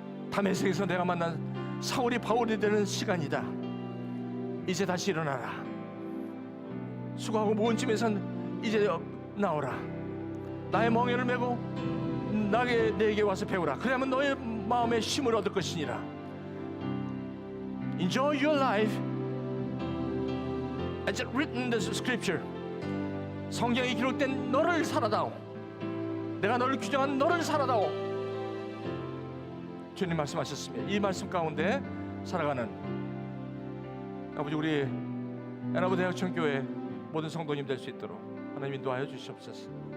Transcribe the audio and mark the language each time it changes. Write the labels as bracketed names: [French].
[Korean] 다메섹에서 내가 만난 사울이 바울이 되는 시간이다. 이제 다시 일어나라. 수고하고 모은 짐에선 이제 나오라. 나의 멍에를 메고 내게 와서 배우라. 그러면 너의 마음에 쉼을 얻을 것이니라. [English] Enjoy your life as written in the scripture. [Korean] 성경에 기록된 너를 살아다오. 내가 너를 규정한 너를 살아다오. 주님 말씀하셨습니다. 이 말씀 가운데 살아가는 아버지, 우리 애나부 대학청 교회 모든 성도님 될 수 있도록 하나님 인도하여 주시옵소서.